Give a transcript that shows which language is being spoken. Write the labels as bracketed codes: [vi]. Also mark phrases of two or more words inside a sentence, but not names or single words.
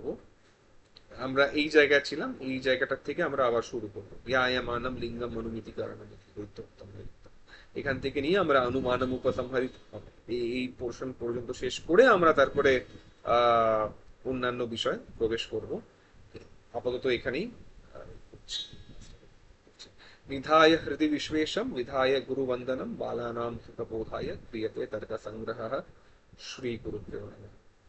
[bn] আমরা এই জায়গায় ছিলাম, এই জায়গাটার থেকে আমরা আবার শুরু করবো [sa] ইয়ামানম লিঙ্গম অনুমিতি কারণম [bn] এখান থেকে নিয়ে আমরা [sa] অনুমানম উপসংহারিত [bn] এই পোর্শন পর্যন্ত শেষ করে আমরা তারপরে অন্যান্য বিষয় প্রবেশ করব। আপাতত এখানেই [sa] निधाय हृदि विश्वेशम विधाय गुरुवंदनम बालानां हितबोधाय क्रियते तर्क संग्रह। श्री गुरुभ्यो नमः।